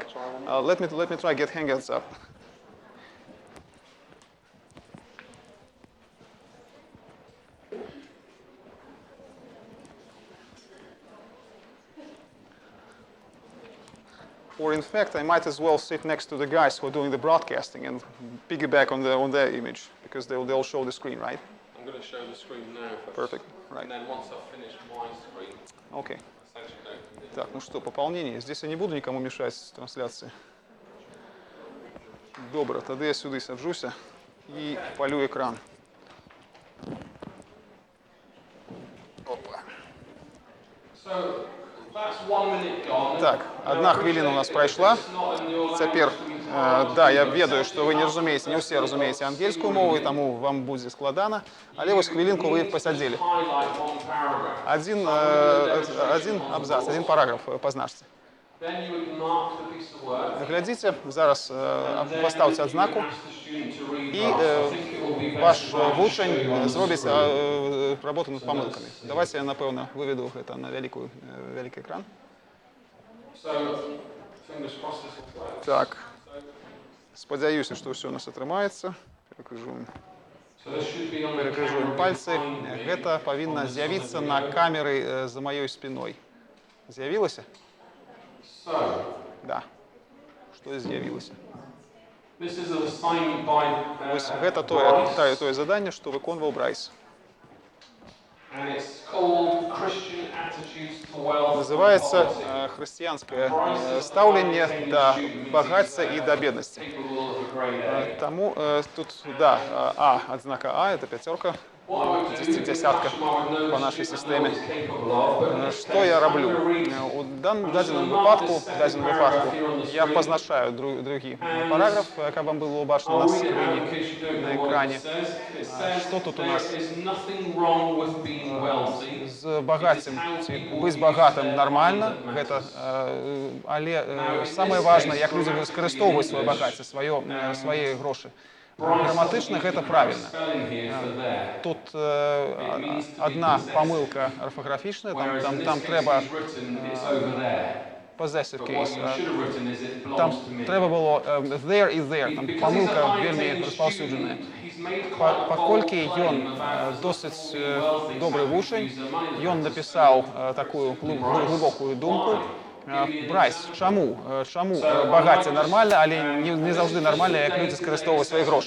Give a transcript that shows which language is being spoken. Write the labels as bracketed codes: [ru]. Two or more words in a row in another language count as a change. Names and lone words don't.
[en] Let me try get Hangouts up. Or in fact, I might as well sit next to the guys who are doing the broadcasting and piggyback on their image, because they'll show the screen, right? I'm going to show the screen now first. Perfect, right. And then once I've finished my screen, Okay. essentially go from this. [ru] Так, ну что, пополнение. Здесь я не буду никому мешать с трансляцией. [uk] Добре, тоді я сюди саджуся і палю екран. Опа. [en] So that's 1 minute gone. [uk] Так, одна хвилина у нас пройшла. [be] Цяпер, да, я ведаю, што вы не разумееце, не ўсе разумееце ангельскую мову, і таму вам будзе складана, але вось хвілінку вы пасядзелі. [en] Highlight one paragraph. [be] Один абзац, один параграф пазначце. [en] Then you would mark the piece of work. [be] Глядзіце, зараз пастаўце адзнаку, [en] Ask the student to read [be] і [en] rough. I think it will be best [be] ваш [en] to write [be] вучань [en] straight on [be] зробіць [en] the [be] работу над памылкамі. Давайте я, напэўна, выведу гэта на вялікі экран. [en] So fingers crossed this will work. [be] Так, спадзяюся, што ўсё у нас атрымаецца. Перакрыжуем. [en] So this should be on the [be] Перакрыжуем [en] camera [be] пальцы. [en] behind me. [be] Гэта павінна з'явіцца на камеры за маёй спіной. З'явілася? [en] So [be] Да. Што з'явілася? [en] this is an assignment by [be] Вось гэта тое заданне, што выконваў Брайс. [en] and it's called Christian Attitudes to Wealth. [be] Называецца хрысціянскае стаўленне да багацця і да беднасці. Capable of a grade A. Таму тут, да, А, адзнака А, это пяцёрка, десятка по нашай сістэме. Што я раблю? У дадзеным выпадку я пазначаю другі параграф, каб вам было бачна на скрыні, на экране. Што тут у нас? З багаццем, ці быць багатым нармальна, гэта, але самае важнае, як людзі выкарыстоўваюць сваё багацце, свае грошы. Граматычна гэта правільна. Тут одна памылка орфографічная, там трэба [en] possessive case. [be] Там трэба было there і there, там памылка вельмі распаўсюджаная. Паколькі ён досыць добры вучань, ён напісаў такую глыбокую думку. Брайс, чаму багацце нармальна, але не заўжды нармальна, як людзі скарыстоўваюць свае грошы.